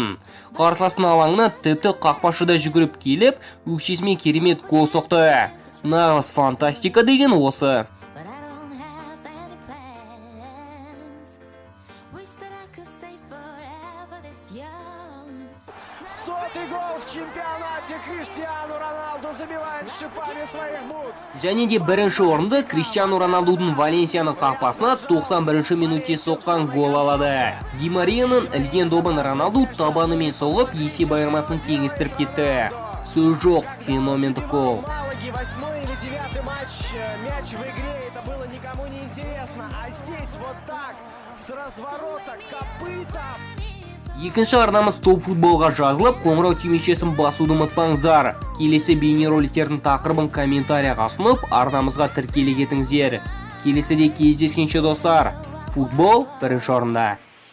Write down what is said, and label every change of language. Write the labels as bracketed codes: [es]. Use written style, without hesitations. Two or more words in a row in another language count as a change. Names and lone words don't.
[kk] Қарсыластың алаңына тіпті қақпашы да жүгіріп келіп, өкшесімен керемет гол соқты. Нағыз фантастика деген осы. [ru] Сотый гол в чемпионате, Криштиану Роналду забивает шипами своих бутс. [kk] Және де бірінші орынды Криштиану Роналдудың Валенсияның қақпасына 91-ші минутте соққан гол алады. Ди Марияның ілген добын Роналду табанымен соғып, есеп айырмасын теңестіріп кетті. Сөз жоқ, феномендік гол. [ru] 8-й или 9-й мяч в игре, это было никому не интересно, а здесь вот так, с разворота, копытом. [kk] Екінші арнамыз топ футболға жазылып, қоңырау түймешесін басуды ұмытпаңыздар. Келесі бейнероликтердің тақырыбын комментарияға ұсынып, арнамызға тіркеле кетіңіздер. Келесіде кездескенше достар, футбол бірінші орында.